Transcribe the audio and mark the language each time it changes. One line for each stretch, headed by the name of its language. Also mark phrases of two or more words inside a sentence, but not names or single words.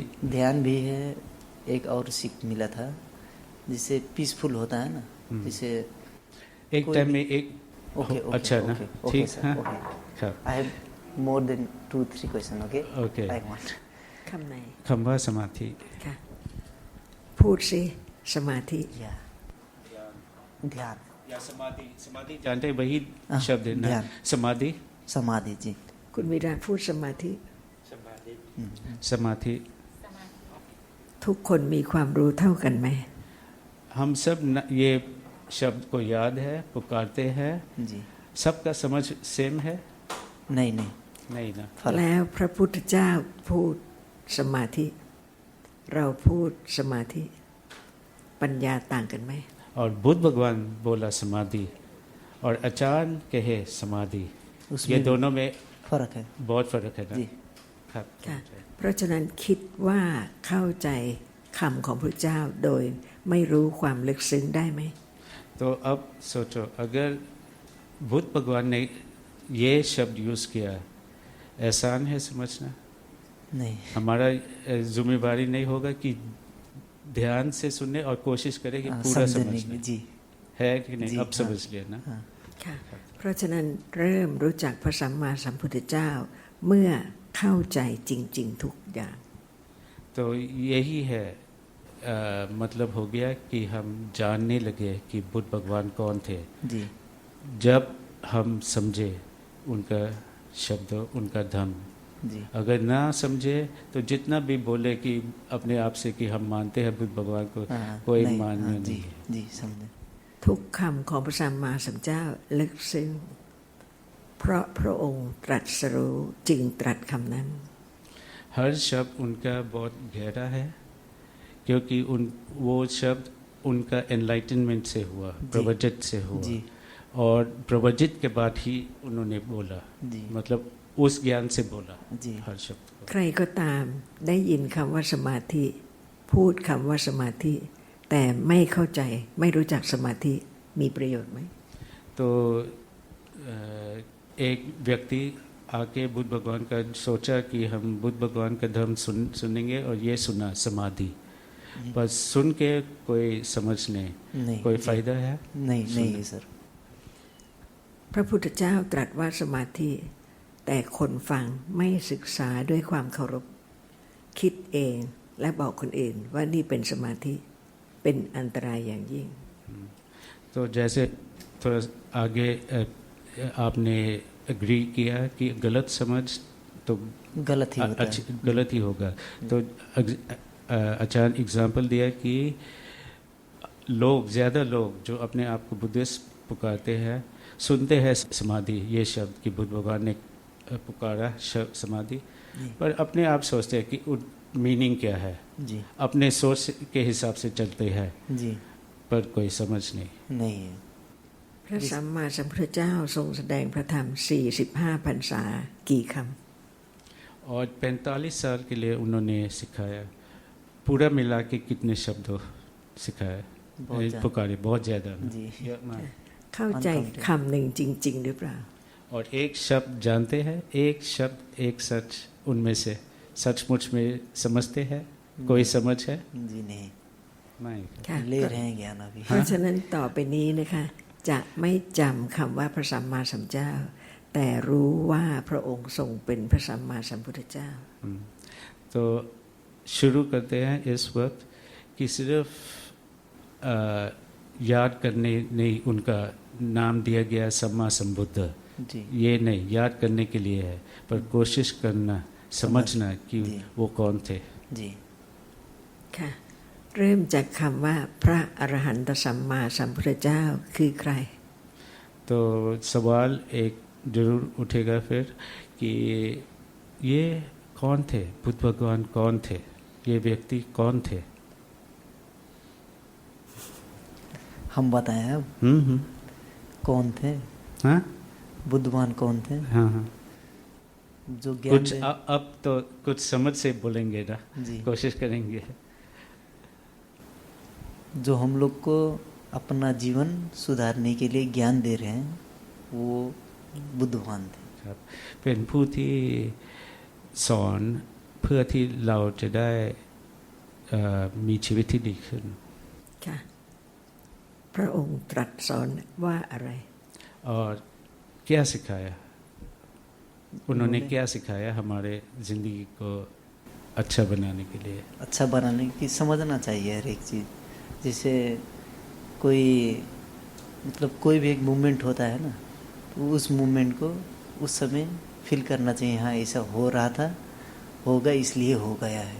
Hindi: ध्यान भी है। एक और सीख मिला था, जिससे पीसफुल होता है ना, जिसे एक कोई टाइम भी- में एक ओके, अच्छा ना, ठीक। हाँ, हाँ,
English: I have more than 2-3 question. Okay, Okay. I want
Thai: คำไหน
Hindi: खंबा समाधि।
Thai: ค่ะพูดสิสมาธิ
Hindi: या ध्यान, या समाधि। समाधि जानते हैं, वही हाँ, शब्द है ना, ध्यान। समाधि। समाधि जी।
Thai: คุณวิราชพูดสมาธิ
Hindi: समाधि।
Thai: ทุกคนมีความรู้เท่ากันไหม
Hindi: हम सब ये शब्द को याद है, पुकारते हैं, जी। सबका समझ सेम है? नहीं नहीं, नहीं ना। फर्क।
Thai: แล้วพระพุทธเจ้าพูดสมาธิ เราพูดสมาธิ ปัญญาต่างกันไหม
Hindi: और बुद्ध भगवान बोला समाधि, और आचार्य कहे समाधि, उसमें ये भी दोनों में फर्क है बहुत फर्क है ना। जी।
Thai: ครับ ค่ะเพราะฉะนั้นคิดว่าเข้าใจคำของพระเจ้าโดยไม่รู้ความลึกซึ้งได้ไหม
Hindi: तो अब सोचो, अगर बुद्ध भगवान ने ये शब्द यूज किया, एहसान है समझना। नहीं। हमारा जिम्मेवारी नहीं होगा कि ध्यान से सुनने और कोशिश करें कि पूरा समझने समझने की। जी है कि नहीं। जी, अब समझ लिया ना। हाँ।
Thai: ค่ะเพราะฉะนั้นเริ่มรู้จักพระสัมมาสัมพุทธเจ้า เมื่อเข้าใจจริง ๆ ทุกอย่าง
Hindi: तो यही है मतलब हो गया कि हम जानने लगे कि बुद्ध भगवान कौन थे, जी जब हम समझे उनका शब्द, उनका धर्म। जी। अगर ना समझे तो जितना भी बोले कि अपने आप से कि हम मानते हैं बुद्ध भगवान को, हाँ, कोई नहीं, मानना हाँ, नहीं जी है। जी समझे।
Thai: ทุกคำของพระสัมมาสัมพุทธเจ้าลึกซึ้งเพราะพระองค์ตรัสรู้จึงตรัสคำนั้น
Hindi: हर शब्द उनका बहुत गहरा है, क्योंकि वो शब्द उनका एनलाइटनमेंट से हुआ, प्रवचित से हुआ, जी। और प्रवचित के बाद ही उन्होंने बोला, जी। मतलब उस ज्ञान से बोला जी। हर शब्द को।
Thai: ใครก็ตามได้ยินคำว่าสมาธิ พูดคำว่าสมาธิ แต่ไม่เข้าใจไม่รู้จักสมาธิมีประโยชน์ไหม
Hindi: तो एक व्यक्ति आके बुद्ध भगवान का सोचा कि हम बुद्ध भगवान का धर्म सुनेंगे, और ये सुना समाधि, बस सुन के कोई समझ नहीं, कोई जी। फायदा है? नहीं नहीं है सर।
Thai: พระพุทธเจ้าตรัสว่าสมาธิ แต่คนฟังไม่ศึกษาด้วยความเคารพ คิดเองและบอกคนอื่นว่านี่เป็นสมาธิเป็นอันตรายอย่างยิ่ง
Hindi: तो जैसे थोड़ा आगे आपने एग्री किया कि गलत समझ तो गलत ही होता है। गलत ही होगा। तो आचार्य एग्जाम्पल दिया कि लोग, ज़्यादा लोग जो अपने आप को बुद्धिस्ट पुकारते हैं, सुनते हैं समाधि ये शब्द कि बुद्ध भगवान ने पुकारा शब्द समाधि, पर अपने आप सोचते हैं कि मीनिंग क्या है, जी अपने सोच के हिसाब से चलते हैं, जी पर कोई समझ नहीं। नहीं है।
Thai: พระสัมมาสัมพุทธเจ้าทรงแสดงพระธรรม 45 พรรษากี่ค
Hindi: और 45 साल के लिए उन्होंने सिखाया, पूरा मिला के कितने शब्दों सिखाया, बहुत ज़्यादा। पुकारे बहुत ज़्यादा ना। जी।
Thai: ำเข้าใจคำหนึ่งจริง ๆ หรือเปล่า
Hindi: और एक शब्द जानते हैं, एक शब्द एक सच, उनमें से सचमुच में समझते हैं, कोई समझ है? जी नहीं, नहीं।
Thai: ค่ะ
Hindi: ले रहे हैं ज्ञान अभी।
Thai: เพราะฉะนั้นต่อไปนี้นะคะจะไม่จำคำว่าพระสัมมาสัมพุทธเจ้า แต่รู้ว่าพระองค์ทรงเป็นพระสัมมาสัมพุทธเจ้า
Hindi: तो शुरू करते हैं इस वक्त कि सिर्फ याद करने नहीं उनका नाम दिया गया सम्मा संबुद्ध, जी ये नहीं याद करने के लिए है, पर कोशिश करना समझना कि जी। वो कौन थे। जी
Thai: ค่ะเริ่มจากคำว่าพระอรหันตสัมมาสัมพุทธเจ้าคือใคร
Hindi: तो सवाल एक जरूर उठेगा फिर कि ये कौन थे, बुद्ध भगवान कौन थे, ये व्यक्ति कौन थे। हम बताएं अब कौन थे, हाँ बुद्धवान कौन थे। हाँ हाँ जो ज्ञान कुछ अब तो कुछ समझ से बोलेंगे ना, जी कोशिश करेंगे। जो हम लोग को अपना जीवन सुधारने के लिए ज्ञान दे रहे हैं वो बुद्धवान थे।
Thai: ครับเป็นผู้ที่สอนเพื่อที่เราจะได้มีชีวิตที่ดีขึ้น ค่ะ พระองค์ตรัสสอนว่าอะไร
Hindi: और क्या सिखाया उन्होंने क्या सिखाया हमारे ज़िंदगी को अच्छा बनाने के लिए। अच्छा बनाने की समझना चाहिए हर एक चीज़। जैसे कोई मतलब कोई भी एक मूवमेंट होता है ना, तो उस मूवमेंट को उस समय फील करना चाहिए, हाँ ऐसा हो रहा था, होगा इसलिए हो गया है।